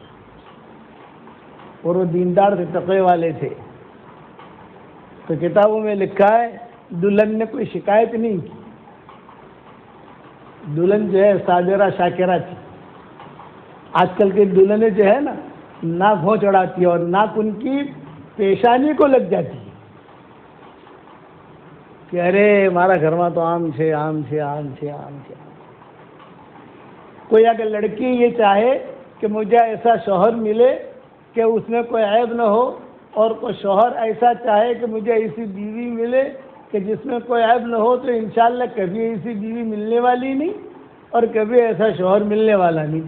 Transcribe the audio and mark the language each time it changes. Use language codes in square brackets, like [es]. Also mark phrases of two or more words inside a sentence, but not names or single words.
[ur] اور وہ دیندار تھے، تقوی والے تھے، تو کتابوں میں لکھا ہے دلہن نے کوئی شکایت نہیں کی۔ دلہن جو ہے صابرہ شاکرہ تھی۔ آج کل کے دلہنیں جو ہے نا، ناک ہو چڑھاتی ہے اور ناک ان کی پیشانی کو لگ جاتی ہے کہ ارے ہمارا گھر میں تو [gu] આમ છે આમ છે આમ છે આમ છે. [ur] کوئی اگر لڑکی یہ چاہے کہ مجھے ایسا شوہر ملے کہ اس میں کوئی عیب نہ ہو، اور کوئی شوہر ایسا چاہے کہ مجھے ایسی بیوی ملے کہ جس میں کوئی عیب نہ ہو، تو انشاءاللہ کبھی ایسی بیوی ملنے والی نہیں اور کبھی ایسا شوہر ملنے والا نہیں.